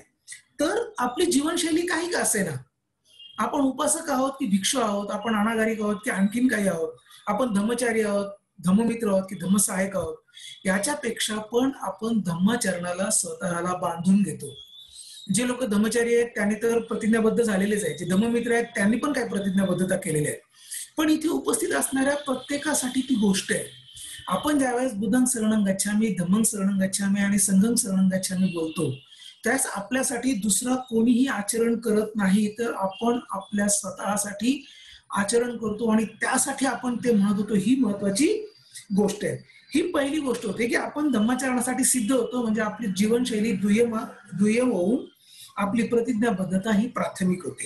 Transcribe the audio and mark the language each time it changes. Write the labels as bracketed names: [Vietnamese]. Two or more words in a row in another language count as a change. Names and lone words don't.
[Marathi] तर आपली जीवनशैली काही का असेना, आपण उपासक आहोत की भिक्षू आहोत, आपण अनागारिक आहोत की आणखीन काही आहोत, आपण धम्मचारी आहोत, धम्ममित्र आहोत की धम्मसहायक आहोत, याच्यापेक्षा पण आपण धम्माचरणाला स्वतःला बांधून घेतो. जे लोक धम्मचारी आहेत त्यांनी तर प्रतिज्ञाबद्ध झालेलेच आहे, जे धम्ममित्र आहेत त्यांनी पण काही प्रतिज्ञाबद्धता केलेली आहे. पण इथे उपस्थित असणाऱ्या प्रत्येकासाठी ती गोष्ट आहे. आपण ज्यावेळेस [Pali] बुद्धं शरणं गच्छामि, धम्मं शरणं गच्छामि [Marathi] आणि [Pali] संघं शरणं गच्छामि [Marathi] बोलतो त्यावेळेस आपल्यासाठी दुसरा कोणीही आचरण करत नाही, तर आपण आपल्या स्वतःसाठी आचरण करतो आणि त्यासाठी आपण ते म्हणत होतो. ही महत्वाची गोष्ट आहे. ही पहिली गोष्ट होते की आपण धम्माचरणासाठी सिद्ध होतो, म्हणजे आपली जीवनशैली दुय्यम होऊन आपली प्रतिज्ञाबद्धता ही प्राथमिक होते.